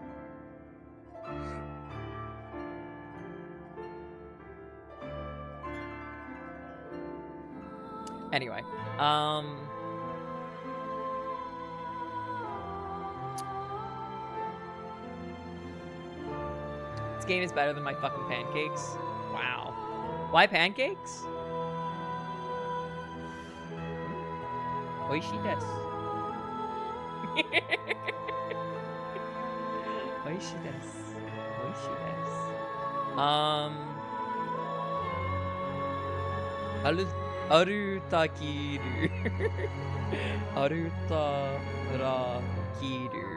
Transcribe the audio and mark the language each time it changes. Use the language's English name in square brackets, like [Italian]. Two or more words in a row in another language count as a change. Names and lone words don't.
[English] Anyway, this game is better than my fucking pancakes. Wow. Why pancakes? [Japanese] 美味しいです. 美味しいです. 美味しいです. Arutakiru. Arutarakiru.